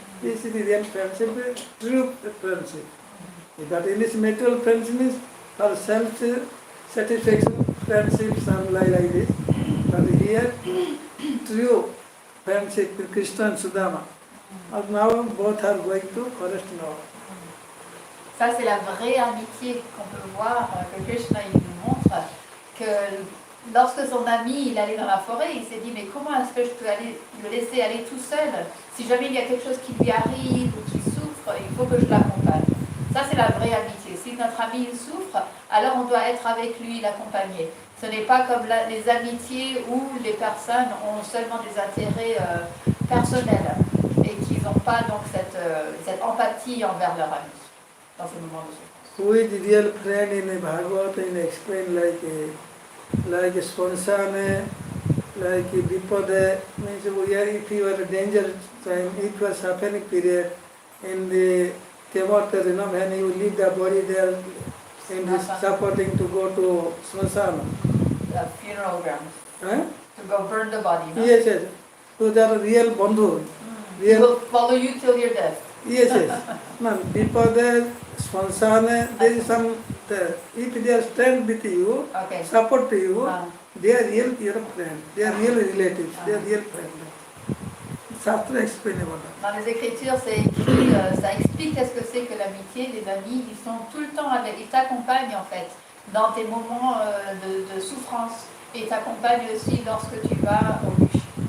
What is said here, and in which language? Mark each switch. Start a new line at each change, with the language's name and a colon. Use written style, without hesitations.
English: This is the real friendship, true friendship. But in this material friendship means for self-satisfaction friendship, some like this. But here, true friendship with Krishna and Sudama. And now both are going to forest now.
French: Ça c'est la vraie amitié qu'on peut voir, que Krishna il nous montre, que lorsque son ami il allait dans la forêt, il s'est dit mais comment est-ce que je peux aller le laisser aller tout seul? Si jamais il y a quelque chose qui lui arrive ou qu'il souffre, il faut que je l'accompagne. Ça c'est la vraie amitié. Si notre ami il souffre, alors on doit être avec lui, l'accompagner. Ce n'est pas comme les amitiés où les personnes ont seulement des intérêts personnels et qu'ils n'ont pas donc cette empathie envers leur ami dans ces moments de souffrance.
English: Who is the real friend in Bhagavad and explain like Sponsane, like Vipode, means if you are in danger time, if you are suffering period, in the chemotherapy, when you leave the body there, and is supporting to go to Smansana. The funeral ground. Huh? To go burn the body. No? Yes, yes. So they are real bandhu. He will follow you till your death. Yes, yes. No, Vipode, Smansane, there is some, if they are stand with you, Okay. support to you, they are real your friend. They are real relatives. They are real friends. Shastra explain about that.
French: Dans les Écritures, c'est écrit, ça explique qu'est-ce que c'est que l'amitié. Les amis, ils sont tout le temps avec, ils t'accompagnent en fait dans tes moments de souffrance et t'accompagnent aussi lorsque tu vas au bûcher.